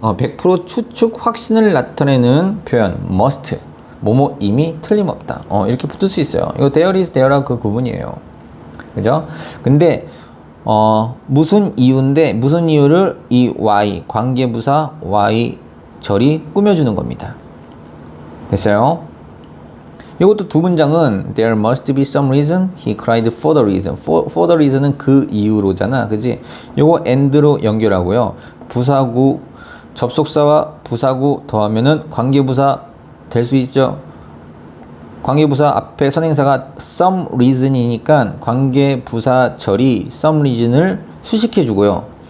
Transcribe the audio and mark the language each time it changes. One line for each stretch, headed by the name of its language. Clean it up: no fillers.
Korean: 100% 추측 확신을 나타내는 표현 must. 뭐뭐 이미 틀림없다. 이렇게 붙을 수 있어요. 이거 there is there라 그 구분이에요. 그죠? 근데 무슨 이유인데 무슨 이유를 이 y 관계부사 y 절이 꾸며주는 겁니다. 됐어요? 이것도 두 문장은
English: There must be some reason he cried for the reason.
Korean: For the reason은 그 이유로잖아. 그지? 요거 and로 연결하고요. 부사구 접속사와 부사구 더하면은 관계부사 될 수 있죠. 관계부사 앞에 선행사가 some reason이니까 관계부사절이 some reason을 수식해주고요.